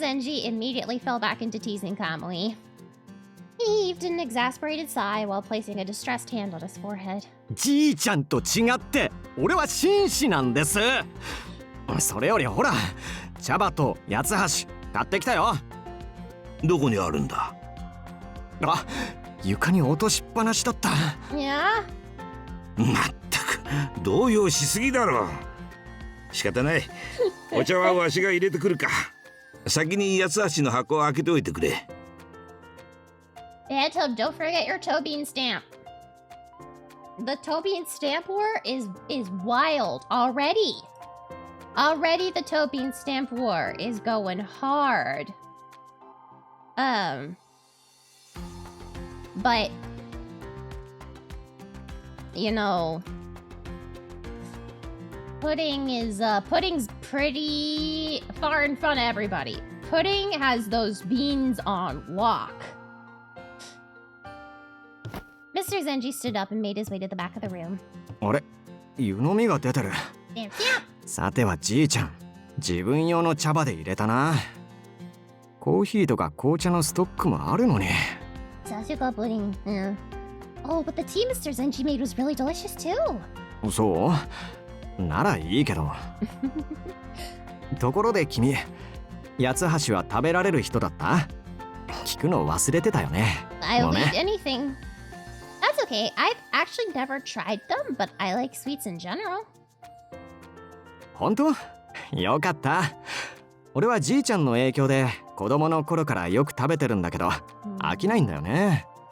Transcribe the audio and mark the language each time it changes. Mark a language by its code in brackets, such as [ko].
[en] Zenji immediately fell back into teasing Kamui. He heaved an exasperated sigh while placing a distressed hand on his forehead. [ja] じいちゃんと違って俺は紳士なんですそれよりほら茶葉と八つ橋買ってきたよどこにあるんだ。あ、床に落としっぱなしだった。 [en] Yeah? [ja] まったく動揺しすぎだろ。仕方ない。お茶はわしが入れてくるか。先に八つ橋の箱を開けておいてくれ。 [en] Phantom, don't forget your toe bean stamp. The toe bean stamp war is wild already. Already the toe bean stamp war is going hard. But you know, Pudding's pretty far in front of everybody. Pudding has those beans on lock. Mr. Zenji stood up and made his way to the back of the room. [ja] あれ、湯飲みが出てる。 [en] Stamp, stamp. [ja] さてはじいちゃん、自分用の茶葉で入れたな。コーヒーとか紅茶のストックもあるのに。 [en] Sasuga pudding. Yeah. Oh, but the tea Mr. Zenji made was really delicious too. [ja] そうならいいけど。ところで君、八つ橋は食べられる人だった？聞くの忘れてたよね。 [en] I'll eat anything. That's okay. I've actually never tried them, but I like sweets in general. [ja] 本当？よかった。俺はじいちゃんの影響で子供の頃からよく食べてるんだけど、飽きないんだよね。